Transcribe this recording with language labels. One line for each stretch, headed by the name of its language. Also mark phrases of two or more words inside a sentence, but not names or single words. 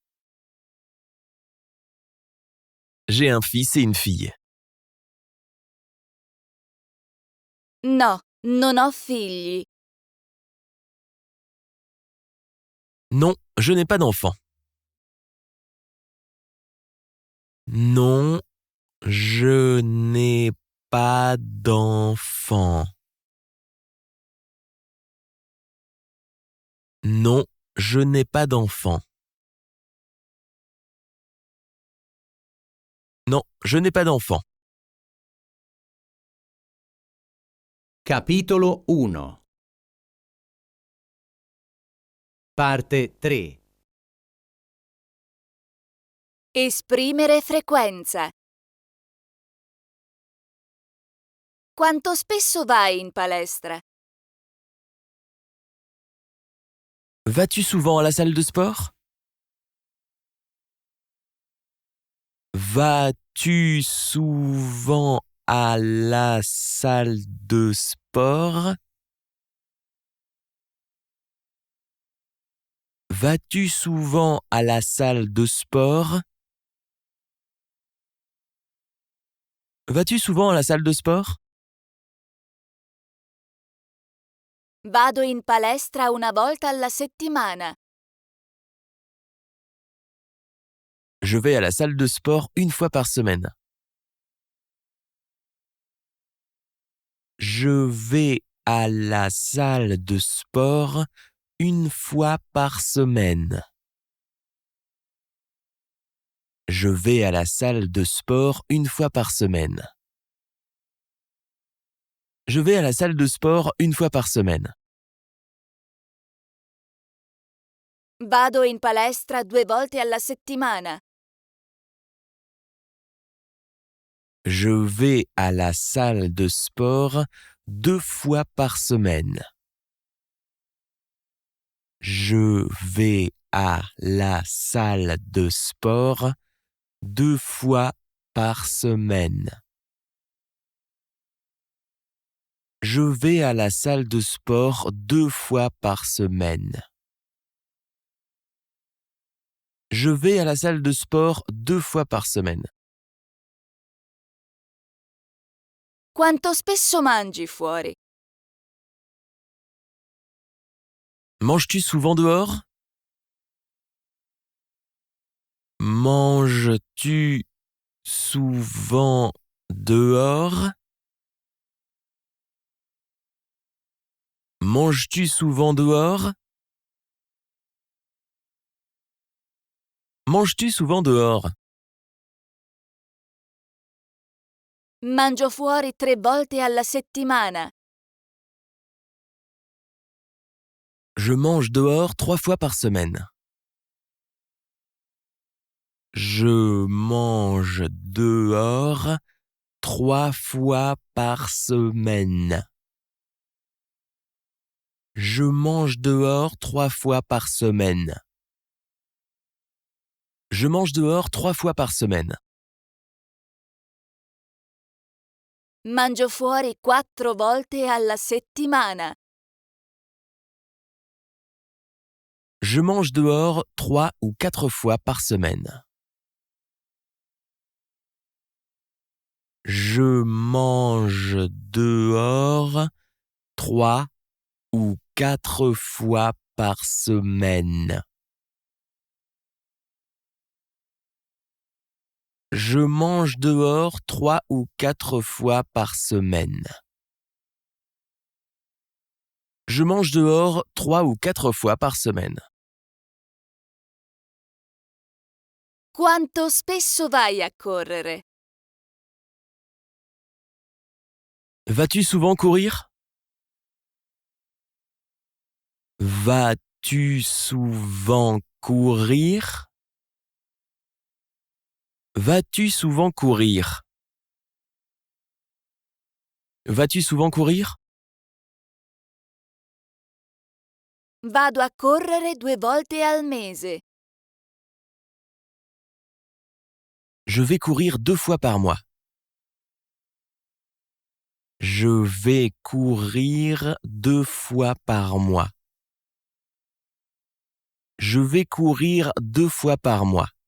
French: J'ai un fils et une fille.
Italian: No, non ho figli.
French: Non, je n'ai pas d'enfant. Non, je n'ai pas d'enfant. Non, je n'ai pas d'enfant. Non, je n'ai pas d'enfant.
Italian: Capitolo 1. Parte 3. Esprimere frequenza. Quanto spesso vai in palestra?
French: Vas-tu souvent à la salle de sport? Vas-tu souvent à la salle de sport? Vas-tu souvent à la salle de sport? Vas-tu souvent à la salle de sport?
Italian: Vado in palestra una volta alla settimana.
French: Je vais à la salle de sport une fois par semaine. Je vais à la salle de sport une fois par semaine. Je vais à la salle de sport une fois par semaine. Je vais à la salle de sport une fois par semaine.
Italian: Vado in palestra 2 volte alla settimana.
French: Je vais à la salle de sport 2 fois par semaine. Je vais à la salle de sport 2 fois par semaine. Je vais à la salle de sport 2 fois par semaine. Je vais à la salle de sport 2 fois par semaine.
Italian: Quanto spesso mangi fuori?
French: Manges-tu souvent dehors? Manges-tu souvent dehors? Manges-tu souvent dehors? Manges-tu souvent dehors?
Italian: Mangio fuori 3 volte alla settimana.
French: Je mange dehors 3 fois par semaine. Je mange dehors 3 fois par semaine. Je mange dehors 3 fois par semaine. Je mange dehors 3 fois par semaine.
Italian: Mangio fuori 4 volte alla settimana.
French: Je mange dehors 3 ou 4 fois par semaine. Je mange dehors 3 ou 4 fois par semaine. Je mange dehors 3 ou 4 fois par semaine. Je mange dehors 3 ou 4 fois par semaine.
Italian: Quanto spesso vai a correre?
French: Vas-tu souvent courir? Vas-tu souvent courir? Vas-tu souvent courir? Vas-tu souvent courir?
Italian: Vado a correre 2 volte al mese.
French: Je vais courir 2 fois par mois. Je vais courir 2 fois par mois. Je vais courir 2 fois par mois.